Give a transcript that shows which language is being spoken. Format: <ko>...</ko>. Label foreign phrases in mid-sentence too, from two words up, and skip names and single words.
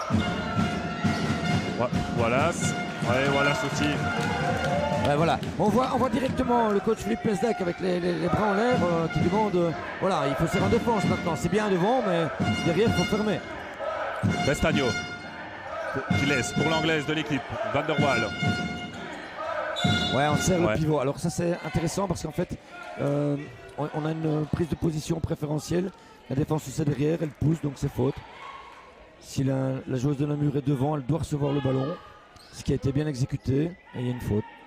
<fr>Wallace. Ouais, Wallace aussi. Ouais, voilà. On voit directement le coach Philippe Mesdag avec les bras en l'air qui demande voilà, il faut serrer en défense maintenant. C'est bien devant, mais derrière, il faut fermer. Bestagno. Qui laisse pour l'anglaise de l'équipe. Van der Waal. Ouais, on serre Ouais. le pivot. Alors ça c'est intéressant parce qu'en fait on a une prise de position préférentielle. La défense c'est derrière, elle pousse donc c'est faute. Si la joueuse de Namur est devant, elle doit recevoir le ballon. Ce qui a été bien exécuté et il y a une faute.</fr>